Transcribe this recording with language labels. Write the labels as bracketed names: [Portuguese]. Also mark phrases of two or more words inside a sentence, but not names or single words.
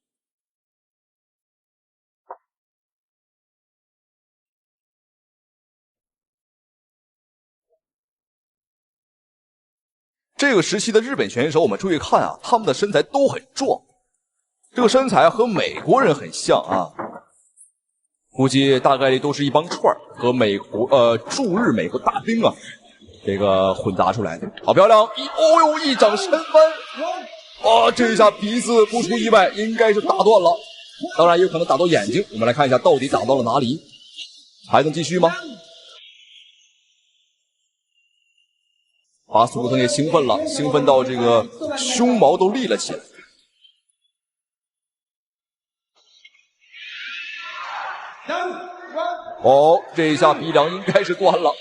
[Chinese] 这个时期的日本选手，我们注意看啊，他们的身材都很壮，这个身材和美国人很像啊，估計大概率都是一帮串和驻日美国大兵啊，这个混杂出来的。好漂亮！哦呦，一掌扇翻！啊，這一下鼻子不出意外，應該是打斷了，當然也有可能打到眼睛。我們來看一下，到底打到了哪裡？還能繼續嗎？巴斯魯騰也興奮了，興奮到這個胸毛都立了起來。哦，這一下鼻梁應該是斷了。